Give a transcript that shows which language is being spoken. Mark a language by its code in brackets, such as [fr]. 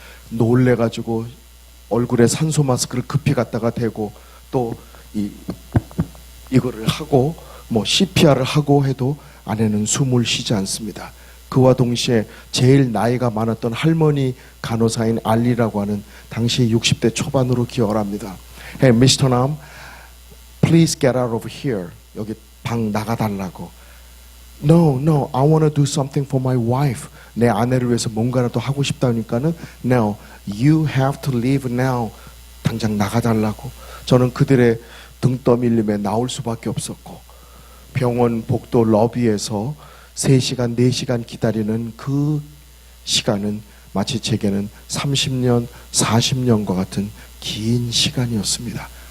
[ko] 놀래가지고 얼굴에 산소 마스크를 급히 갖다가 대고 또 이거를 하고 뭐 CPR을 하고 해도 아내는 숨을 쉬지 않습니다. 그와 동시에 제일 나이가 많았던 할머니 간호사인 알리라고 하는 당시 60대 초반으로 기억을 합니다. [en] Hey, Mr. Nam, please get out of here. [ko] 여기 방 나가달라고. [en] No, I want to do something for my wife. [ko] 내 아내를 위해서 뭔가라도 하고 싶다니까는 [en] No, you have to leave now. [ko] 당장 나가달라고. 저는 그들의 등 떠밀림에 나올 수밖에 없었고, 병원 복도 러비에서 3시간, 4시간 기다리는 그 시간은 마치 제게는 30년, 40년과 같은 긴 시간이었습니다.